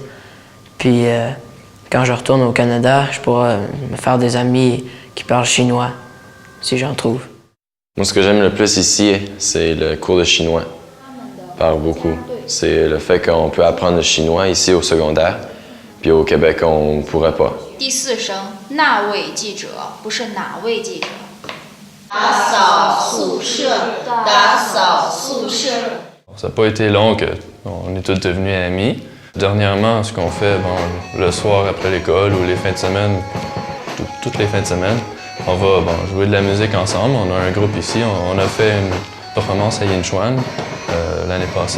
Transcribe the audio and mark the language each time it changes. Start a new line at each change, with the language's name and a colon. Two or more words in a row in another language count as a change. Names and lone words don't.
French: Puis quand je retourne au Canada, je pourrai me faire des amis qui parlent chinois, si j'en trouve. Moi, ce que j'aime le plus ici, c'est le cours de chinois, par beaucoup. C'est le fait qu'on peut apprendre le chinois ici au secondaire, puis au Québec, on ne pourrait pas.
Chinese: 第四声那位记者，不是哪位记者。打扫宿舍，打扫宿舍。
French: Ça n'a pas été long qu'on est tous devenus amis. Dernièrement, ce qu'on fait, le soir après l'école ou les fins de semaine, toutes les fins de semaine, on va jouer de la musique ensemble. On a un groupe ici. On a fait une performance à Yinchuan l'année passée.